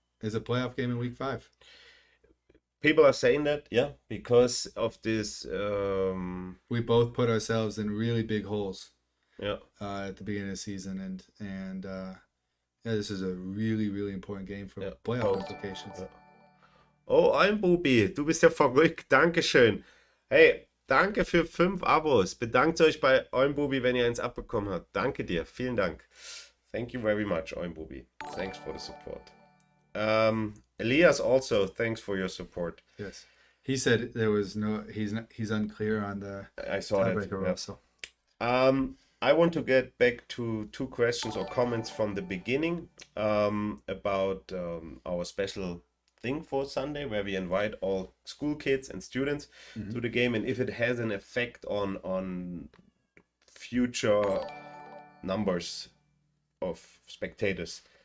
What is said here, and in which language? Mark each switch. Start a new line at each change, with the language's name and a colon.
English: It's a playoff game in week 5. People are saying that, because of this. We both put ourselves in really big holes. Yeah. At the beginning of the season, and this is a really, really important game for playoff implications.
German: Ja. Oh, Bubi, du bist ja verrückt. Dankeschön. Hey, danke für 5 Abos. Bedankt euch bei Bubi, wenn ihr eins abbekommen habt. Danke dir. Vielen Dank.
English: Thank you very much, Bubi. Thanks for the support. Elias also, thanks for your support. Yes. He said there was he's unclear on the I saw tiebreaker also. I want to get back to 2 questions or comments from the beginning about our special thing for Sunday, where we invite all school kids and students to the game, and if it has an effect on future numbers of spectators.